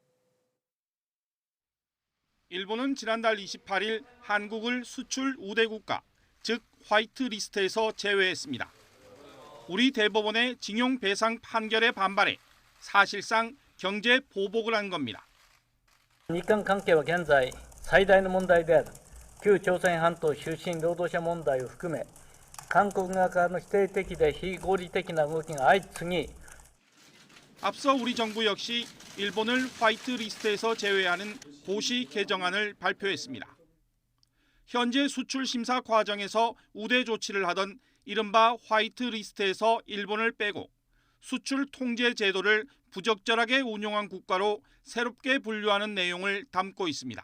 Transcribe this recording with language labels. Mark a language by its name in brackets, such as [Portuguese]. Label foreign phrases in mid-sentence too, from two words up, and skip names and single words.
[Korean] 일본은 지난달 28일 한국을 수출 우대 국가, 즉 화이트리스트에서 제외했습니다. 우리 대법원의 징용 배상 판결에 반발해 사실상 경제 보복을 한 겁니다. [Japanese] 日韓関係は現在最大の問題である旧朝鮮半島出身労働者問題を含め韓国側からの否定的で非合理的な動きが相次ぎ [Korean] 앞서 우리 정부 역시 일본을 화이트리스트에서 제외하는 고시 개정안을 발표했습니다. 현재 수출 심사 과정에서 우대 조치를 하던 이른바 화이트리스트에서 일본을 빼고 수출 통제 제도를 부적절하게 운용한 국가로 새롭게 분류하는 내용을 담고 있습니다.